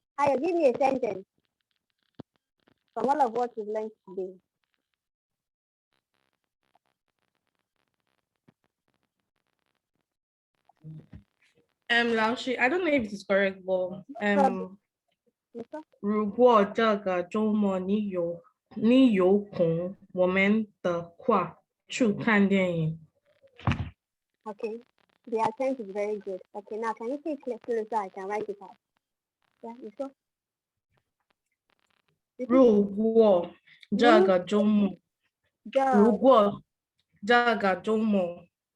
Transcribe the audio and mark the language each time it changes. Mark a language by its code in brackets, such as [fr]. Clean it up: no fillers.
[en] Aya, give me a sentence from all of what you've learned today. Lao Shi, I don't know if it is correct, but [zh] 你说如果这个周末你有空，我们的话去看电影。 [en] Okay. The accent is very good. Okay, now can you say it clearly so I can write it out? [zh] Yeah, 你说。如果这个周末，如果这个周末